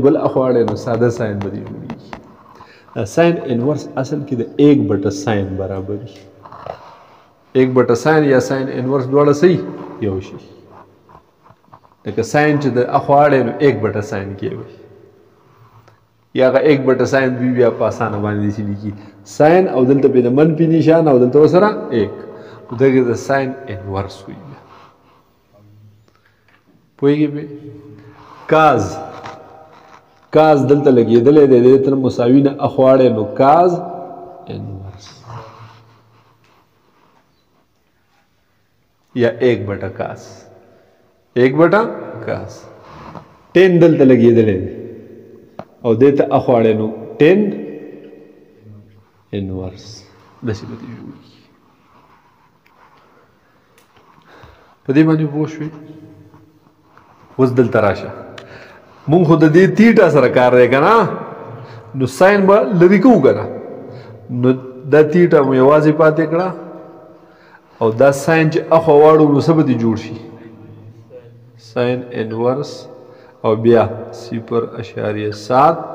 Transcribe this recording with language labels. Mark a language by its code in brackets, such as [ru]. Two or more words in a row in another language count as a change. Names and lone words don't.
[ps] بل اخوا اړې نو ساده ساین به دې جوړېږي دا [en] sine inverse [ps] اصل کې د 1 ساین برابر وي 1 ساین یا [en] sine inverse [ps] دواړه صحیح یو شي لکه ساین چې د اخوا اړې نو 1 ساین کې وي یا هغه 1 ساین دوی بیا په اسانه باندې داسې لیکي ساین او دلته پې د منفي نشان او دلته ورسره 1 دغه د ساین انورس وي پوهېږې پې کاز دلته لګېدلی دی د دې مساوي نه اخوا اړې نو [en] cos inverse [ps] یا 1 کاز 1 کاز 10 دلته لګېدلی دی او دې ته اخوا اړې نو 10 انورس داسې به دې جوړېږي په دې باندې پوه شوې اوس دلته راشه مونږ خو د دې تیټا سره کار دی که نه نو ساین به لرې کوو که نه نو دا تیټا مو یوازې پاتې کړه او دا ساین چې اخوا واړو نو څه به دې جوړ شي [en] sine inverse [ps] او بیا 0.7